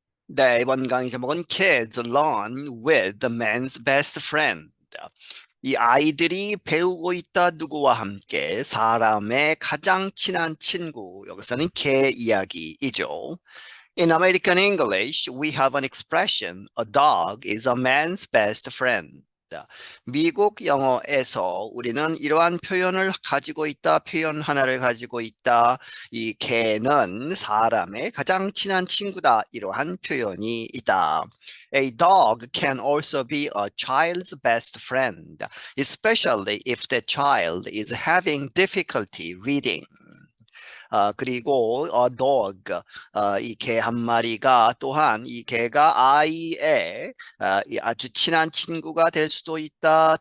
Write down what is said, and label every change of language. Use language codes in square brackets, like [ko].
[ko] 네, 이번 강의 제목은 [en] Kids Learn with the Man's Best Friend. [ko] 이 아이들이 배우고 있다 누구와 함께 사람의 가장 친한 친구. 여기서는 개 이야기이죠. [en] In American English, we have an expression, a dog is a man's best friend. [ko] 미국 영어에서 우리는 이러한 표현을 가지고 있다, 표현 하나를 가지고 있다. 이 개는 사람의 가장 친한 친구다. 이러한 표현이 있다. [en] A dog can also be a child's best friend, especially if the child is having difficulty reading. [ko] 그리고 dog 이 개 한 마리가 또한 이 개가 아이의 이 아주 친한 친구가 될 수도 있다.